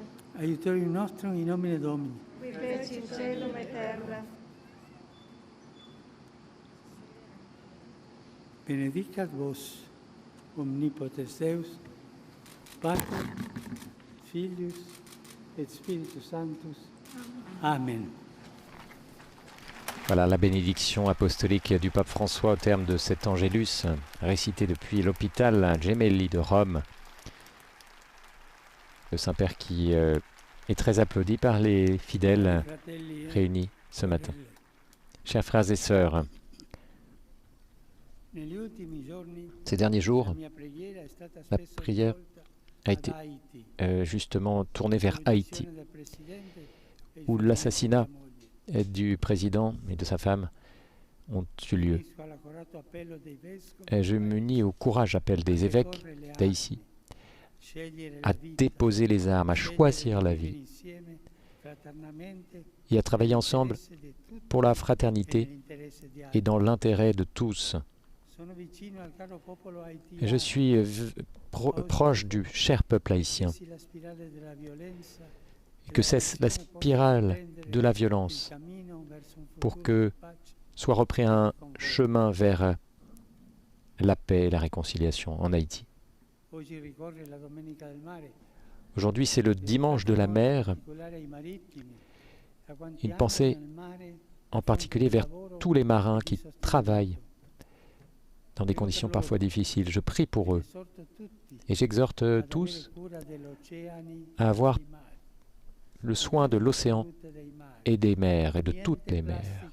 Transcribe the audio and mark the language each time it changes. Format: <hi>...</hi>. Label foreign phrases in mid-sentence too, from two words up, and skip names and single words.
<la>Aiutorium nostrum in nomine Domini. qui feci celum et terra. Benedicat vos, omnipotens Deus, Pater, Filius et Spiritus Sanctus. Amen.</la> <fr>Voilà la bénédiction apostolique du pape François au terme de cet Angélus, récité depuis l'hôpital Gemelli de Rome. Le Saint-Père qui est très applaudi par les fidèles</fr> <it>Fratelli e</it> <fr>réunis ce matin.</fr> <it>sorelle,</it> <fr>Chers frères et sœurs,</fr> <it>negli ultimi giorni</it> <fr>ces derniers</fr> <it>la</it> <fr>jours</fr> <it>mia preghiera è stata</it> <fr>la</fr> <it>spesso</it> <fr>prière</fr> <it>rivolta</it> <fr>a</fr> <it>ad</it> <fr>été</fr> <it>Haiti,</it> <fr>justement tournée vers Haïti,</fr> <it>l'uccisione del Presidente e il</it> <fr>où</fr> <it>suicidio</it> <fr>l'assassinat</fr> <it>della moglie.</it> <fr>du président et de sa femme ont eu lieu.</fr> <it>Unisco all'accorato appello dei vescovi</it> <fr>Je m'unis au courage appel des évêques</fr> <it>a deporre le</it> <fr>d'Haïti</fr> <it>armi, scegliere</it> <fr>à</fr> <it>la vita,</it> <fr>déposer les armes, à</fr> <it>scegliere</it> <fr>choisir</fr> <it>di</it> <fr>la</fr> <it>vivere</it> <fr>vie</fr> <it>insieme, fraternamente,</it> <fr>et à travailler ensemble</fr> <it>nell'interesse di tutti</it> <fr>pour la</fr> <it>e</it> <fr>fraternité</fr> <it>nell'interesse di</it> <fr>et</fr> <it>altri.</it> <fr>dans l'intérêt de tous.</fr> <it>Sono vicino al caro popolo haitiano,</it> <fr>Je suis proche du cher peuple haïtien.</fr> <it>cessi la spirale della violenza e</it> <fr>Que</fr> <it>la</it> <fr>cesse la</fr> <it>Commissione possa</it> <fr>spirale</fr> <it>riprendere</it> <fr>de la</fr> <it>il</it> <fr>violence</fr> <it>cammino verso un</it> <fr>pour</fr> <it>futuro</it> <fr>que</fr> <it>di pace</it> <fr>soit repris un chemin vers la paix et la réconciliation en Haïti.</fr> <it>Oggi ricorre la Domenica del Mare.</it> <fr>Aujourd'hui, c'est le dimanche de la mer, une pensée en particulier vers tous les marins qui travaillent dans des conditions parfois difficiles. Je prie pour eux et j'exhorte tous à avoir le soin de l'océan et des mers et de toutes les mers.</fr>